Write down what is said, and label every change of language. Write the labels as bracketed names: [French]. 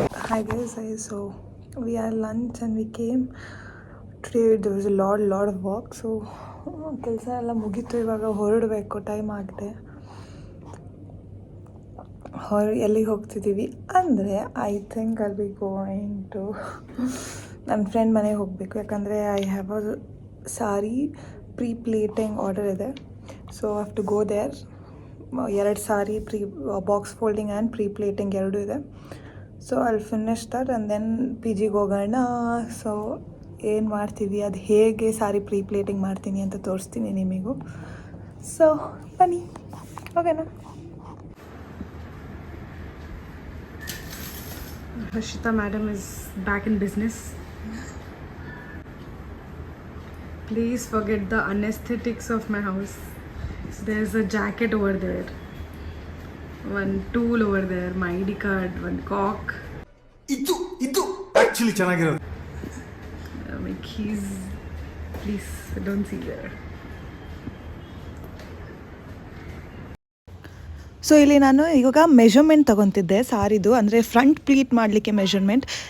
[English] Hi guys, so we had lunch and we came. Today there was a lot of work, so [Kannada] ಕೆಲಸ ಎಲ್ಲ ಮುಗೀತು. ಇವಾಗ ಹೊರಡಬೇಕು, time ಆಗಿದೆ. ಎಲ್ಲಿಗೆ ಹೋಗ್ತಿದ್ದೀವಿ ಅಂದರೆ [English] I think I'll be going to [Kannada] ನನ್ನ ಫ್ರೆಂಡ್ ಮನೆಗೆ ಹೋಗಬೇಕು. [English] ಯಾಕಂದರೆ I have a sari pleating order ಇದೆ, so I have to go there. [Kannada] 2 sorry box folding and plating ಎರಡೂ ಇದೆ. [English] so I finish that and then [Kannada] P ಜಿಗೆ ಹೋಗೋಣ. So ಏನು ಮಾಡ್ತೀವಿ, ಅದು ಹೇಗೆ ಸಾರಿ ಪ್ಲೇಟಿಂಗ್ ಮಾಡ್ತೀನಿ ಅಂತ ತೋರಿಸ್ತೀನಿ ನಿಮಗೂ. ಸೊ ಬನ್ನಿ ಓಕೆನಾ. [English] Harshita madam is back in business. Please forget the anesthetics of my house. There's a jacket over there, one tool over there, my ID card, one cock, [Kannada] ಇದು actually ಚೆನ್ನಾಗಿರೋದು. [English] my keys. Please don't see there. [Kannada] So ಇಲ್ಲಿ ನಾನು ಇವಾಗ measurement ತೊಗೊತಿದ್ದೆ ಸಾರಿದು, ಅಂದರೆ front ಪ್ಲೀಟ್ ಮಾಡಲಿಕ್ಕೆ measurement.